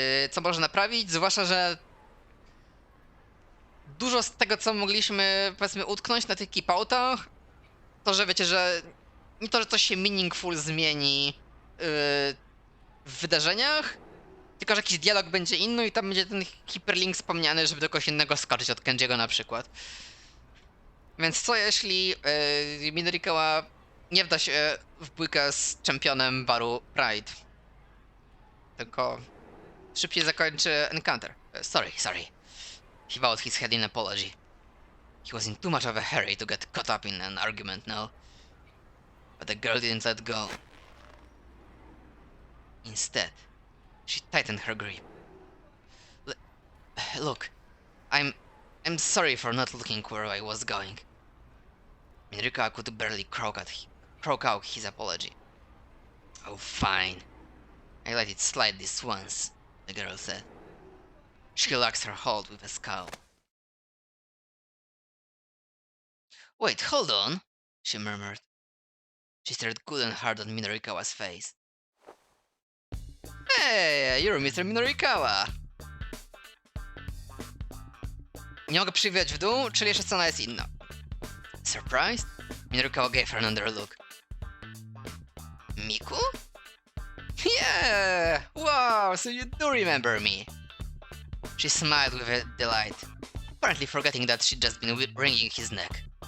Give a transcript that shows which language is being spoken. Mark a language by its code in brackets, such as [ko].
[pl] Co może naprawić, zwłaszcza, że dużo z tego, co mogliśmy, powiedzmy, utknąć na tych keepoutach, to, że wiecie, że nie to, że coś się meaningful zmieni w wydarzeniach, tylko, że jakiś dialog będzie inny i tam będzie ten hyperlink wspomniany, żeby do kogoś innego skoczyć, od Kenjiego na przykład. Więc co jeśli Midorikawa nie wda się w bójkę z czempionem baru Pride, tylko szybciej zakończy encounter. [en] Sorry. He bowed his head in apology. He was in too much of a hurry to get caught up in an argument now. But the girl didn't let go. Instead, she tightened her grip. Look, I'm sorry for not looking where I was going. Minrika could barely croak out his apology. Oh, fine. I let it slide this once, the girl said. She relaxed her hold with a scowl. Wait, hold on, she murmured. She stared good and hard at Minorikawa's face. Hey, you're Mr. Minorikawa! [pl] Nie mogę przywijać w dół, czyli jeszcze scena jest inna. [en] Surprised? Minorikawa gave her another look. Miku? Yeah! Wow, so you do remember me! She smiled with delight, apparently forgetting that she'd just been wringing his neck.